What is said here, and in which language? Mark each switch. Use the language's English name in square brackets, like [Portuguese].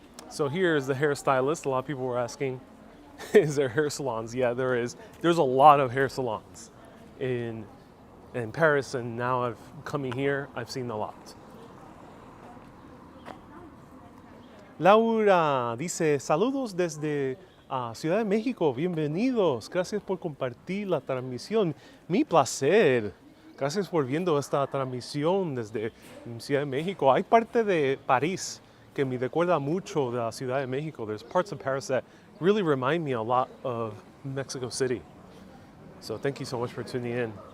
[English] So here's the hairstylist. A lot of people were asking, is there hair salons? Yeah, there is. There's a lot of hair salons in Paris, and now I've coming here, I've seen a lot. [Spanish] Laura dice, saludos desde Ciudad de México, bienvenidos, gracias por compartir la transmisión, mi placer, gracias por viendo esta transmisión desde Ciudad de México. Hay parte de París que me recuerda mucho de la Ciudad de México. [English] There's parts of Paris that really remind me a lot of Mexico City. So thank you so much for tuning in.